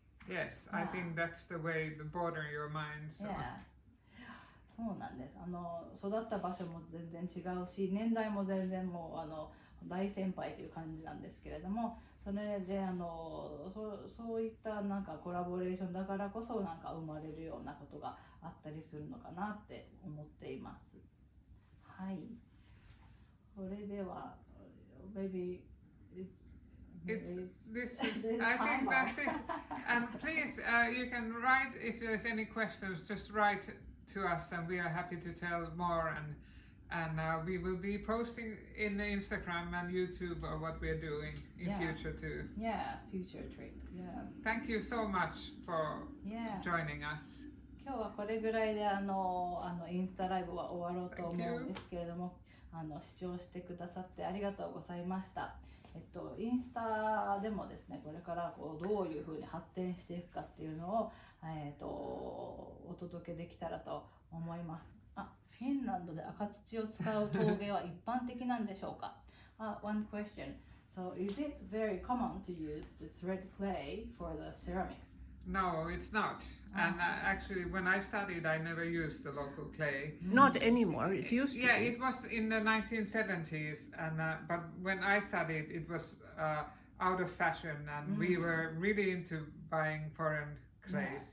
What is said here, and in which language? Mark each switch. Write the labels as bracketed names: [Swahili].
[English] Yes, I think that's the way to broaden your mind. So. Yeah. [Japanese] そうなんです。育った場所も全然違うし、年代も全然もう大先輩という感じなんですけれども、それでそういったなんかコラボレーションだからこそなんか生まれるようなことがあったりするのかなって思っています。はい。それでは [English] maybe It's this is, I think that's it. And please, you can write if there's any questions. Just write to us, and we are happy to tell more. And we will be posting in the Instagram and YouTube what we're doing in future too. Yeah, future trip. Yeah. Thank you so much for joining us. [Japanese] 今日はこれぐらいでインスタライブは終わろうと思うんですけれども、視聴してくださってありがとうございました。インスタでもですね、これからどういうふうに発展していくかっていうのを、お届けできたらと思います。フィンランドで赤土を使う陶芸は一般的なんでしょうか？ [English] One question. So is it very common to use this red clay for the ceramics? No, it's not. And actually, when I studied, I never used the local clay. Not anymore. It used to. Yeah, be. it was in the 1970s, and but when I studied, it was out of fashion, and we were really into buying foreign clays.